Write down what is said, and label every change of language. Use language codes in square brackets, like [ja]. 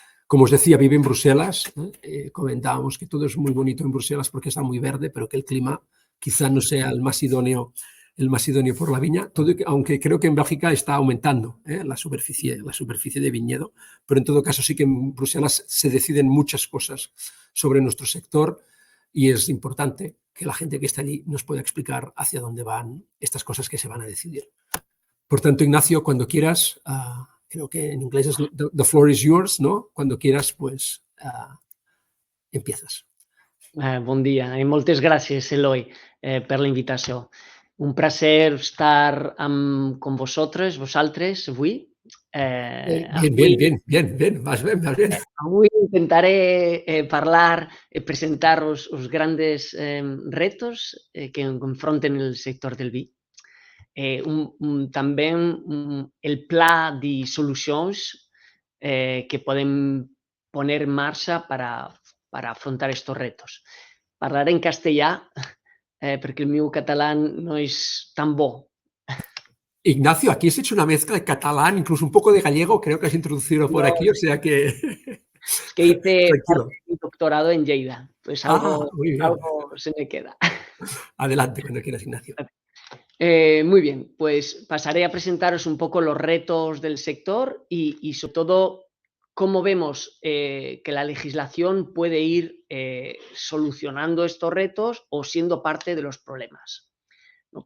[es] Como os decía, vive en Bruselas. Comentábamos que todo es muy bonito en Bruselas porque está muy verde, pero que el clima quizá no sea el más idóneo por la viña, aunque creo que en Bélgica está aumentando la superficie de viñedo, pero en todo caso sí que en Bruselas se deciden muchas cosas sobre nuestro sector y es importante que la gente que está allí nos pueda explicar hacia dónde van estas cosas que se van a decidir. Por tanto, Ignacio, cuando quieras, creo que en inglés es [en] the floor is yours, [es] ¿no? Cuando quieras, pues empiezas. [ca] Bon dia i moltes gràcies, Eloi, per la invitació. Un plaer estar con vosaltres avui [es] Bien, vas bien. [ca] Avui intentaré parlar, presentar os grandes retos que confronten el sector del vi. Tamén el pla de solucións que podem poner en marxa para afrontar estos retos. Parlaré en castellà perquè el meu catalán no és tan bo. [es] Ignacio, aquí has hecho una mezcla de catalán, incluso un poco de gallego, creo que has introducido por No, aquí, o sea que es que hice tranquilo. mi doctorado en Lleida, pues Muy bien. algo se me queda. Adelante, cuando quieras, Ignacio. Muy bien, pues pasaré a presentaros un poco los retos del sector y sobre todo cómo vemos que la legislación puede ir solucionando estos retos o siendo parte de los problemas. ¿No?